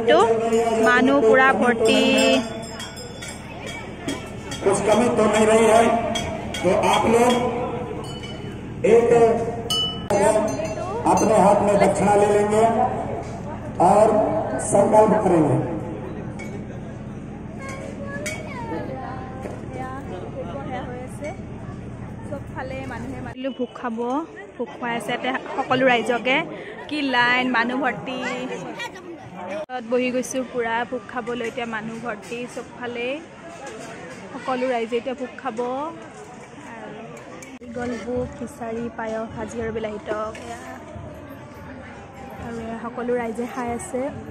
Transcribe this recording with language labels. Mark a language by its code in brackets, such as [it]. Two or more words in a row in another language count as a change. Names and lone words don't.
[as] এইটো মানুহ পুৰা ভৰ্তি। [hi] कुछ कमी तो नहीं रही है तो आप लोग एक अपने हाथ में दक्षिणा ले लेंगे और संकल्प करेंगे। [as] ভোগ খাব, ভোগ খুৱাই আছে ইয়াতে সকলো ৰাইজকে। কি লাইন, মানুহ ভৰ্তি। বহি গৈছোঁ পুৰা ভোগ খাবলৈ। এতিয়া মানুহ ভৰ্তি চবফালে, সকলো ৰাইজে এতিয়া ভোগ খাব। আৰু গল ভোগ, খিচাৰি, পায়স, ভাজি আৰু বিলাহী টক, আৰু সকলো ৰাইজে খাই আছে।